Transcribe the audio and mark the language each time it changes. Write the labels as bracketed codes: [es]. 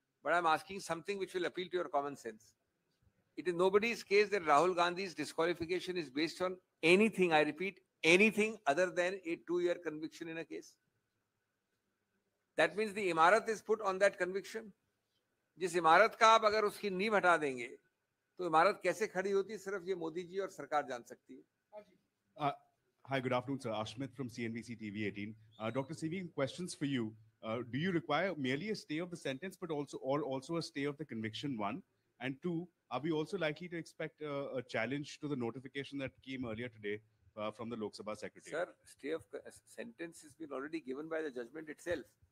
[en] But I'm asking something which will appeal to your common sense. It is nobody's case that Rahul Gandhi's disqualification is based on anything, I repeat, anything other than a 2-year conviction in a case. That means the imarat is put on that conviction. [hi] जिस इमारत का आप अगर उसकी नींव हटा देंगे तो इमारत कैसे खड़ी होती है सिर्फ ये मोदी जी और सरकार जान सकती है. [en] Hi, good afternoon, sir. Ashmit from CNBC TV 18. Dr. CV, questions for you. Do you require merely a stay of the sentence, but also a stay of the conviction, one? And two, are we also likely to expect a challenge to the notification that came earlier today from the Lok Sabha Secretary? Sir, stay of sentence has been already given by the judgment itself.